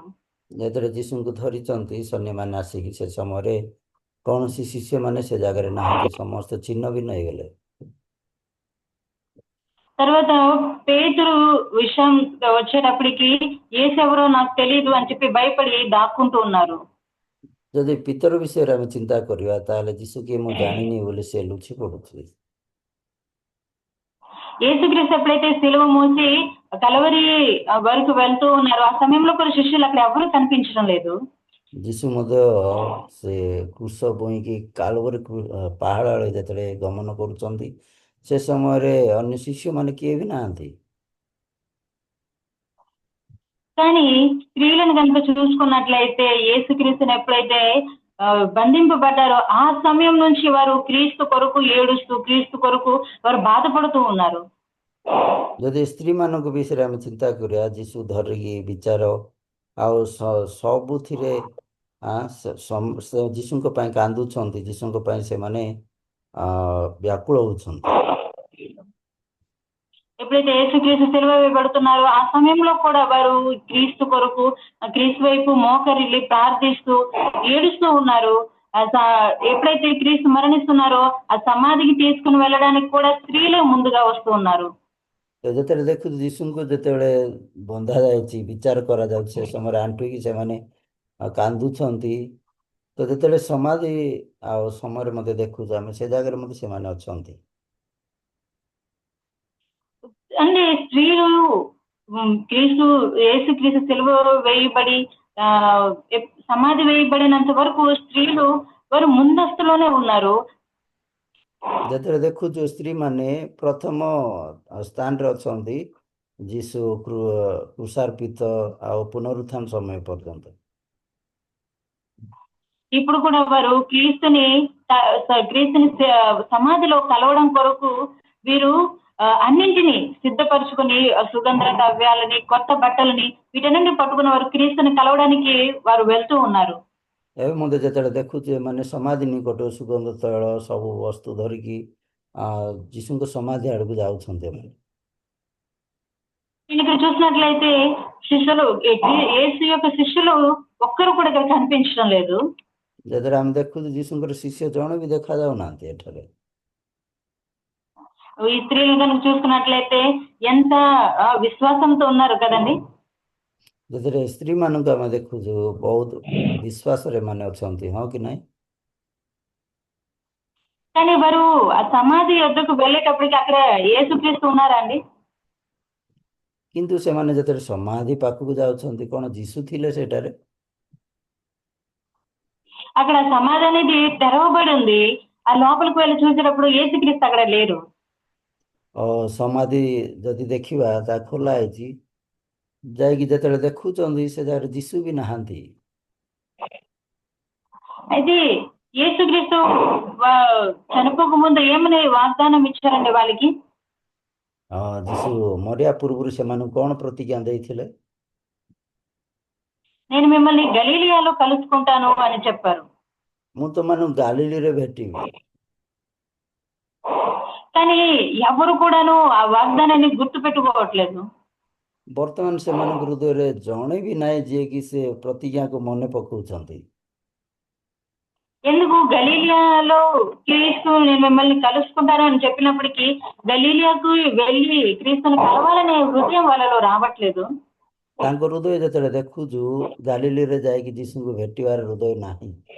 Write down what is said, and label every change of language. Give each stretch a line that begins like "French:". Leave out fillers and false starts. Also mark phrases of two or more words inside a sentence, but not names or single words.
Odia: ଯେତେବେଳେ ଯୀଶୁଙ୍କୁ ଧରିଛନ୍ତି ସୈନ୍ୟମାନେ ଆସିକି ସେ ସମୟରେ କୌଣସି ଶିଷ୍ୟମାନେ ସେ ଜାଗାରେ ନାହାନ୍ତି, ସମସ୍ତେ ଛିନ୍ନ ଭିନ୍ନ ହେଇଗଲେ।
Telugu: తర్వాత పేతురు విషయం వచ్చేటప్పటికి యేసు ఎవరో నాకు తెలియదు అని చెప్పి భయపడి దాక్కుంటూ ఉన్నారు।
Odia: ଯଦି ପିତର ବିଷୟରେ ଆମେ ଚିନ୍ତା କରିବା ତାହେଲେ ଯୀଶୁ କିଏ ମୁଁ ଜାଣିନି ବୋଲି ସେ ଲୁଚି ପଡୁଥିଲେ।
Telugu: యేసుక్రీస్తు ఎప్పుడైతే సిలువ మోసి కలవరి వరకు వెళ్తూ ఉన్నారు, ఆ సమయంలో కూడా శిష్యులు అక్కడ ఎవరు కనిపించడం లేదు।
Odia: ଯୀଶୁ ମଧ୍ୟ ସେ କୃଷ ବୋହିକି କାଲବରୀ ପାହାଡ଼ ଆଡ଼େ ଯେତେବେଳେ ଗମନ କରୁଛନ୍ତି ସେ ସମୟରେ ଅନ୍ୟ ଶିଷ୍ୟମାନେ କିଏ ବି ନାହାନ୍ତି।
Telugu: కానీ స్త్రీలను కనుక చూసుకున్నట్లయితే యేసుక్రీస్తుని ఎప్పుడైతే బంధింపబడ్డారో ఆ సమయం నుంచి వారు క్రీస్తు కొరకు ఏడుస్తూ, క్రీస్తు కొరకు వారు బాధపడుతూ ఉన్నారు।
Odia: ଯଦି ସ୍ତ୍ରୀମାନଙ୍କ ବିଷୟରେ ଆମେ ଚିନ୍ତା କରିବା ଯୀଶୁ ଧରିକି ବିଚାର ଆଉ ସବୁଥିରେ ଯୀଶୁଙ୍କ ପାଇଁ କାନ୍ଦୁଛନ୍ତି, ଯୀଶୁଙ୍କ ପାଇଁ ସେମାନେ వ్యాకుଳ ହଉଛନ୍ତି।
Telugu: ఎప్పుడైతే యేసుక్రీస్తు సిలువ వేయబడుతున్నారో ఆ సమయంలో కూడా వారు క్రీస్తు కొరకు, క్రీస్తు వైపు మోకరిల్లి ప్రార్థిస్తూ ఏడుస్తూ ఉన్నారు। ఎప్పుడైతే క్రీస్తు మరణిస్తున్నారో ఆ సమాధికి తీసుకుని వెళ్ళడానికి కూడా స్త్రీలే ముందుగా వస్తూ ఉన్నారు।
Odia: ଯେତେବେଳେ ଦେଖୁଛୁ ଯୀଶୁଙ୍କୁ ଯେତେବେଳେ ବନ୍ଧା ଯାଇଛି, ବିଚାର କରାଯାଉଛି, ସେ ସମୟରେ ଆଣ୍ଠୁଇକି ସେମାନେ କାନ୍ଦୁଛନ୍ତି। ତ ଯେତେବେଳେ ସମାଧି ଆଉ ସମୟରେ ମଧ୍ୟ ଦେଖୁଛୁ ଆମେ ସେ ଜାଗାରେ ମଧ୍ୟ ସେମାନେ ଅଛନ୍ତି।
Telugu: అంటే స్త్రీలు యేసుక్రీస్తు సిలువ వేయబడి సమాధి వేయబడినంత వరకు స్త్రీలు వారు ముందస్తులోనే ఉన్నారు।
Odia: ଯେତେବେଳେ ଦେଖୁଛୁ ସ୍ତ୍ରୀ ମାନେ ପ୍ରଥମ ସ୍ଥାନରେ ଅଛନ୍ତି ଯୀଶୁ କୃଷାର୍ପିତ ଆଉ ପୁନରୁତ୍ଥାନ ସମୟ ପର୍ଯ୍ୟନ୍ତ।
Telugu: ఇప్పుడు కూడా వారు క్రీస్తుని సమాధిలో కలవడం కొరకు వీరు అన్నింటినీ సిద్ధపరచుకుని సుగంధ ద్రవ్యాలని, కొత్త బట్టలని వీటన్నింటిని పట్టుకుని వారు క్రీస్తుని కలవడానికి వారు వెళ్తూ ఉన్నారు।
Odia: ଏବେ ମଧ୍ୟ ଯେତେବେଳେ ଦେଖୁଛୁ ଏମାନେ ସମାଧି ନିକଟ ସୁଗନ୍ଧ ତୈଳ ସବୁ ବସ୍ତୁ ଧରିକି ଯୀଶୁଙ୍କ ସମାଧି ଆଡ଼କୁ ଯାଉଛନ୍ତି। ଏମାନେ
Telugu: ఇక్కడ చూసినట్లయితే యేసు యొక్క శిష్యులు ఒక్కరు కూడా ఇక్కడ కనిపించడం లేదు।
Odia: ଯେତେବେଳେ ଆମେ ଦେଖୁଛୁ ଯୀଶୁଙ୍କର ଶିଷ୍ୟ ଜଣେ ବି ଦେଖାଯାଉନାହାନ୍ତି ଏଠାରେ।
Telugu: ఈ స్త్రీలు కనుక చూసుకున్నట్లయితే ఎంత విశ్వాసంతో ఉన్నారు కదండి।
Odia: ଯେତେବେଳେ ସ୍ତ୍ରୀ ମାନଙ୍କୁ ଆମେ ଦେଖୁଛୁ ବହୁତ ବିଶ୍ୱାସରେ ମାନେ ଅଛନ୍ତି, ହଁ କି ନାହିଁ?
Telugu: కానీ వారు ఆ సమాధి వద్దకు వెళ్ళేటప్పటికి అక్కడ యేసుక్రీస్తు ఉన్నారా అండి?
Odia: କିନ୍ତୁ ସେମାନେ ଯେତେବେଳେ ସମାଧି ପାଖକୁ ଯାଉଛନ୍ତି କ'ଣ ଯୀଶୁ ଥିଲେ ସେଠାରେ?
Telugu: అక్కడ సమాధి అనేది తెరవబడి ఉంది. ఆ లోపలికి వెళ్ళి చూసేటప్పుడు యేసుక్రీస్తు అక్కడ లేరు.
Odia: ସମାଧି ଯଦି ଦେଖିବା ତା ଖୋଲା ହେଇଛି, ଯାଇକି ଯେତେବେଳେ ଦେଖୁଛନ୍ତି ସେ ଜାଗାରେ ଯୀଶୁ ବି ନାହାନ୍ତି।
Telugu: అయితే యేసుక్రీస్తు చనిపోక ముందు ఏమని వాగ్దానం ఇచ్చారండి వాళ్ళకి?
Odia: ଯୀଶୁ ମରିବା ପୂର୍ବରୁ ସେମାନଙ୍କୁ କ'ଣ ପ୍ରତିଜ୍ଞା ଦେଇଥିଲେ?
Telugu: నేను మిమ్మల్ని గలీలియాలో కలుసుకుంటాను అని చెప్పారు.
Odia: ମୁଁ ତମମାନଙ୍କୁ ଗାଲିଲୀରେ ଭେଟିବି।
Telugu: కానీ ఎవరు కూడాను ఆ వాగ్దానాన్ని గుర్తు పెట్టుకోవట్లేదు.
Odia: ବର୍ତ୍ତମାନ ସେମାନଙ୍କ ହୃଦୟରେ ଜଣେ ବି ନାହିଁ ଯିଏକି ସେ ପ୍ରତିଜ୍ଞାକୁ ମନେ ପକାଉଛନ୍ତି।
Telugu: ఎందుకు గలీలియాలో క్రీస్తు నేను మిమ్మల్ని కలుసుకుంటాను అని చెప్పినప్పటికీ గలీలియాకు వెళ్ళి క్రీస్తుని కలవాలనే హృదయం వాళ్ళలో రావట్లేదు.
Odia: ତାଙ୍କ ହୃଦୟ ଯେତେବେଳେ ଦେଖୁଛୁ ଗାଲିଲୀରେ ଯାଇକି ଯୀଶୁଙ୍କୁ ଭେଟିବାର ହୃଦୟ ନାହିଁ।